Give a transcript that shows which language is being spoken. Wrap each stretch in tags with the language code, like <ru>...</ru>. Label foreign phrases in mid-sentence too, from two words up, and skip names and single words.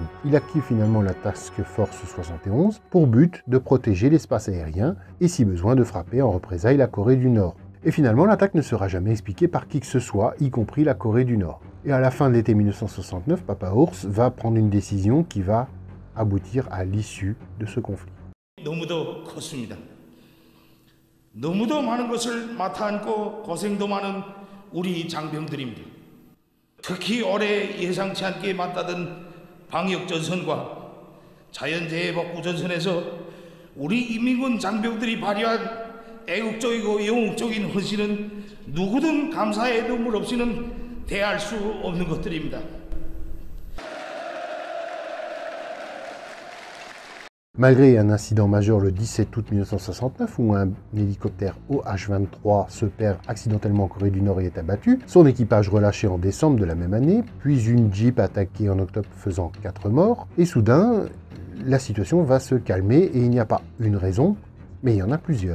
<fr>Il active finalement la Task Force 71 pour but de protéger l'espace aérien et si besoin de frapper en représailles la Corée du Nord. Et finalement, l'attaque ne sera jamais expliquée par qui que ce soit, y compris la Corée du Nord. Et à la fin de l'été 1969, Papa Ours va prendre une décision qui va aboutir à l'issue de ce conflit.</fr> <ko>너무도 컸습니다. 너무도 많은 것을 맡아 안고 고생도 많은 우리 장병들입니다. 특히 올해 예상치 않게 맞닿은 방역 전선과 자연재해 복구 전선에서 우리 인민군 장병들이 발휘한 애국적이고 영웅적인 헌신은 누구든 감사의 눈물 없이는 대할 수 없는 것들입니다.</ko> <fr>Malgré un incident majeur le 17 août 1969 où un hélicoptère OH-23 se perd accidentellement en Corée du Nord et est abattu, son équipage relâché en décembre de la même année, puis une Jeep attaquée en octobre faisant 4 morts, et soudain, la situation va se calmer et il n'y a pas une raison, mais il y en a plusieurs.</fr>